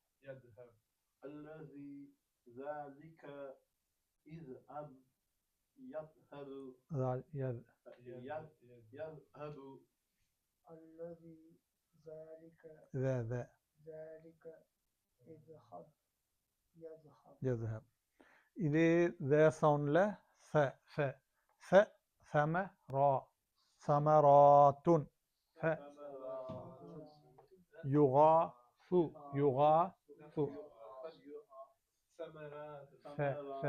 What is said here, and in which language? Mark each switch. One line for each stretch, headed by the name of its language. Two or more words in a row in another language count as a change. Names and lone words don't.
Arabic: الذي ذلك اذهب يذهب. ذال يذ يذهب. الذي ذلك ذا ذلك اذهب يذهب. يذهب.
Tamil: இதே ذ சவுண்ட்ல ச ச ச சம ரா சமராத்துன் ச யுகாசு யுகாசு ச ச.